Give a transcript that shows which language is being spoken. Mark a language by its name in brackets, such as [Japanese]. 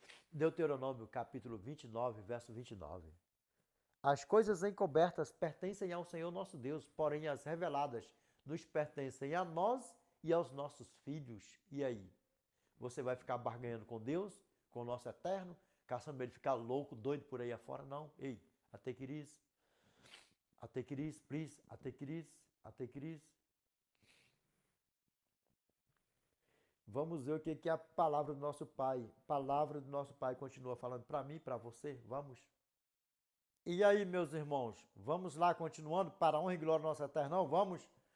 [Portuguese] Deuteronômio capítulo 29, verso 29. As coisas encobertas pertencem ao Senhor nosso Deus, porém as reveladas nos pertencem a nós e aos nossos filhos. E aí? Você vai ficar barganhando com Deus, com o nosso eterno, caçando ele ficar louco, doido por aí afora? Não. [English] Ei, take it easy, please, take it easy. [Portuguese] Vamos ver o que a palavra do nosso Pai, continua falando para mim, para você. Vamos. E aí, meus irmãos, vamos lá, continuando, para a honra e glória do nosso eterno, vamos?